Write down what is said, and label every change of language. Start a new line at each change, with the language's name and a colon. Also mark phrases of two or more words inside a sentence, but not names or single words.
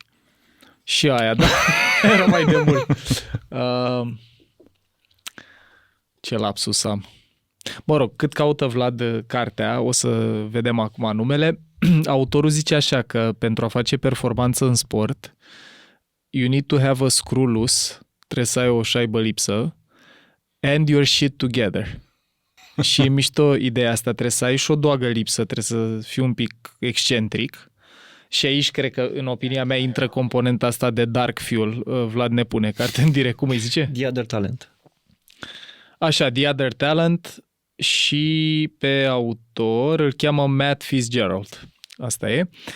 Romanian: Și aia, da. Era mai de mult. Ce lapsus am. Mă rog, cât caută Vlad cartea, o să vedem acum numele. Autorul zice așa că pentru a face performanță în sport,
English: you need to have a screw loose,
Romanian: trebuie să ai o șaibă lipsă,
English: and your shit together.
Romanian: Și e mișto ideea asta, trebuie să ai și o doagă lipsă, trebuie să fii un pic excentric. Și aici cred că, în opinia mea, intră componenta asta de
English: dark fuel.
Romanian: Vlad ne pune carte în direct, cum îi zice? The Other Talent. Așa, The Other Talent, și pe autor îl cheamă Matt Fitzgerald. Asta e.